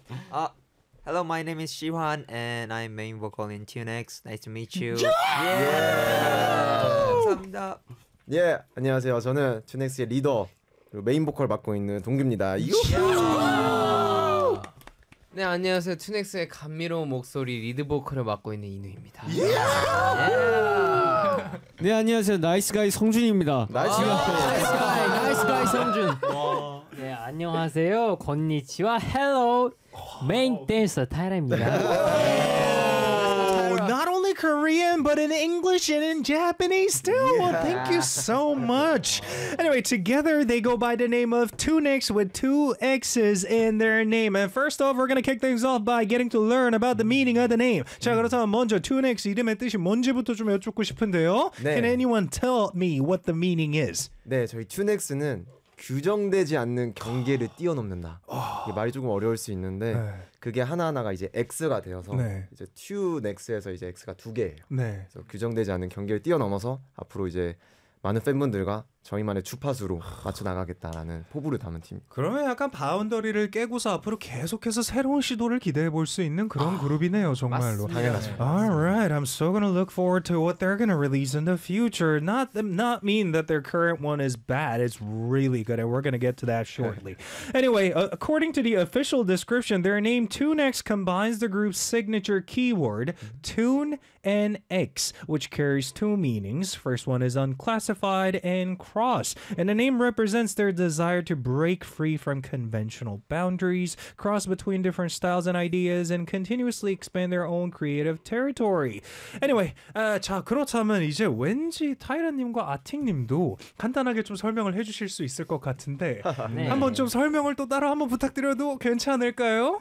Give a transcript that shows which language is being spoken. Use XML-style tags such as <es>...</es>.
<en>아, hello, my name is Shihwan and I'm main vocal in TuneX. Nice to meet you.</en> <ko>예! 예! 감사합니다. 예, 안녕하세요. 저는 TuneX의 리더 그리고 메인 보컬 맡고 있는 동규입니다. 네, 안녕하세요. 투넥스의 감미로운 목소리 리드 보컬을 맡고 있는 이누입니다. 네, 안녕하세요. 나이스 가이 성준입니다. 나이스 가이 성준. 네, 안녕하세요. 건니치와 헬로 메인 댄서 타이라입니다.</ko> <en>Not only Korean, but in English and in Japanese too. Yeah. Well, thank you so much. Anyway, together they go by the name of Tunix with two X's in their name. And first off, we're going to kick things off by getting to learn about the meaning of the name.</en> <ko>자, 그렇다면 먼저 Tunix 이름의 뜻이 뭔지부터 좀 여쭙고 싶은데요. 네.</ko> <en>Can anyone tell me what the meaning is?</en> <ko>네, 저희 Tunix는 규정되지 않는 경계를 뛰어넘는다. 이게 말이 조금 어려울 수 있는데 그게 하나하나가 이제 X가 되어서 이제 TuneX에서 이제 X가 두 개예요. 그래서 규정되지 않는 경계를 뛰어넘어서 앞으로 이제 많은 팬분들과 저희만의 주파수로 맞춰나가겠다라는 포부를 담은 팀. 그러면 약간 바운더리를 깨고서 앞으로 계속해서 새로운 시도를 기대해볼 수 있는 그런 그룹이네요, 정말로. 당연하죠.</ko> <en>Alright, I'm so gonna look forward to what they're gonna release in the future. Not mean that their current one is bad. It's really good, and we're gonna get to that shortly. Anyway, according to the official description, their name TuneX combines the group's signature keyword, Tune and X, which carries two meanings. First one is unclassified and cross, and the name represents their desire to break free from conventional boundaries, cross between different styles and ideas, and continuously expand their own creative territory.</en> <ko>Anyway, 자 그렇다면 이제 왠지 타이라님과 아팅님도 간단하게 좀 설명을 해주실 수 있을 것 같은데 네. 한번 좀 설명을 또 따로 한번 부탁드려도 괜찮을까요?</ko>